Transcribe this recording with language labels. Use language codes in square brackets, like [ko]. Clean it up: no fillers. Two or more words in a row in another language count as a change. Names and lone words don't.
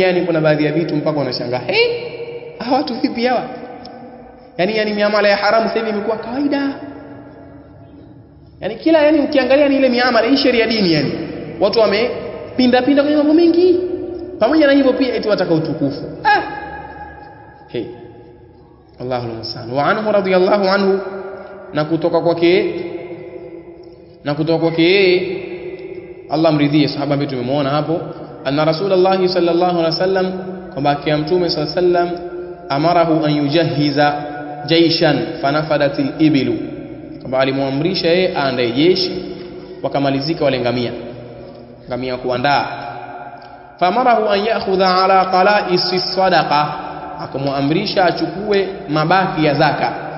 [sw] Yani kuna baadhi ya vitu mpaka wanashangaa, hawa watu vipi hawa? Yani miamala ya haramu sasa hivi imekuwa kawaida. Yani kila ukiangalia ni ile miamala hii sheria dini, yani watu wamepinda kwenye mambo mengi. Pamoja na hivyo pia eti wataka utukufu. [ar] الله المستعان. وعنه رضي الله عنه, [sw] na kutoka kwake Allah mridhie, sahaba ambaye tumemwona hapo, [ar] أن رسول الله صلى الله عليه وسلم, [sw] kwamba kwa Mtume [ar] صلى الله عليه وسلم, أمره أن يجهز جيشا فنفدت الإبل, [sw] kwamba alimwamrisha yeye aandae jeshi wakamalizika wale ngamia kuandaa. [ar] فأمره أن يأخذ على قلائص الصدقة, [sw] akamwamrisha achukue mabaki ya zaka.